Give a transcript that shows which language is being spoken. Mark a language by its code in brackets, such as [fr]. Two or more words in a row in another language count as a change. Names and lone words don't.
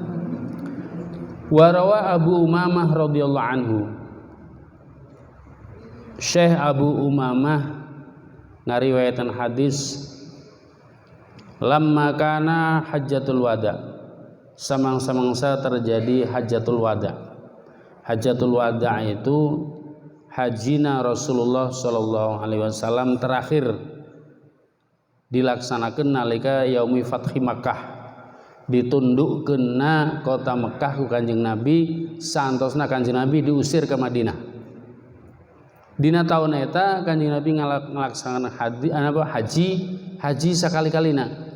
[ar] وروى أبو أمامة رضي الله عنه, [su] Syekh Abu Umamah ngariwayatan hadis, [ar] لما كان حجة الوداع, [su] samang-samangsa terjadi [ar] حجة الوداع. حجة الوداع [su] itu hajina Rasulullah [ar] صلى الله عليه وسلم [su] terakhir dilaksanakan nalika [ar] يوم فتح مكة, [su] ditundukkeunna kota Mekah ku Kanjeng Nabi santosna Kanjeng Nabi diusir ke Madinah. Dina taun eta Kanjeng Nabi ngalaksanakan haji sakali-kalina.